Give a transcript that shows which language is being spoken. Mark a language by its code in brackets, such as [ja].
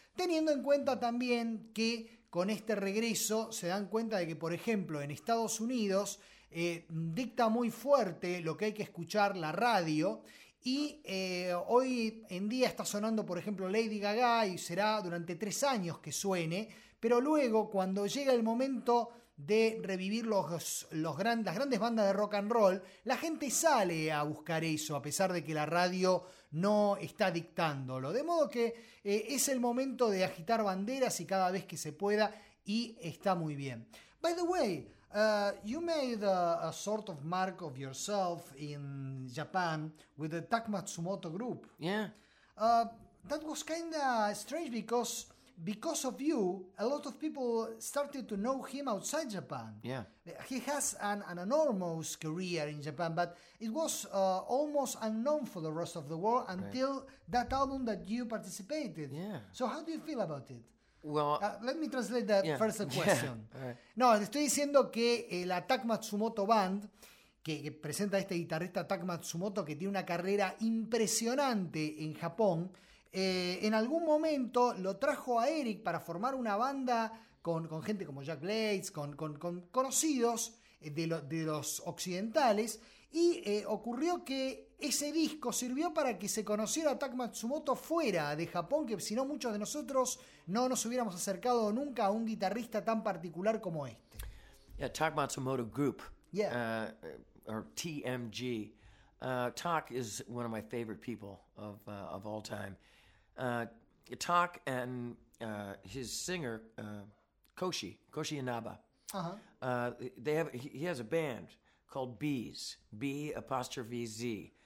[es] Teniendo en cuenta también que con este regreso se dan cuenta de que, por ejemplo, en Estados Unidos dicta muy fuerte lo que hay que escuchar la radio, y hoy en día está sonando, por ejemplo, Lady Gaga, y será durante 3 años que suene, pero luego, cuando llega el momento de revivir las grandes bandas de rock and roll, la gente sale a buscar eso, a pesar de que la radio no está dictándolo. De modo que es el momento de agitar banderas, y cada vez que se pueda, y está muy bien. [en] By the way, you made a sort of mark of yourself in Japan with the Tak Matsumoto group. Yeah. That was kind of strange because of you, a lot of people started to know him outside Japan. Yeah. He has an enormous career in Japan, but it was almost unknown for the rest of the world until that album that you participated. Yeah. So how do you feel about it? Well, let me translate the first question. Yeah, right. [es] No, le estoy diciendo que la Tak Matsumoto Band, que presenta a este guitarrista Tak Matsumoto, que tiene una carrera impresionante en Japón, en algún momento lo trajo a Eric para formar una banda con gente como Jack Blades, con conocidos de los occidentales, y ocurrió que ese disco sirvió para que se conociera a Tak Matsumoto fuera de Japón, que si no, muchos de nosotros no nos hubiéramos acercado nunca a un guitarrista tan particular como este. [en] Yeah, Tak Matsumoto Group. Yeah. Or TMG. Tak is one of my favorite people of all time. Tak and his singer, Koshi Inaba. Uh-huh. He has a band called Bees. B'Z.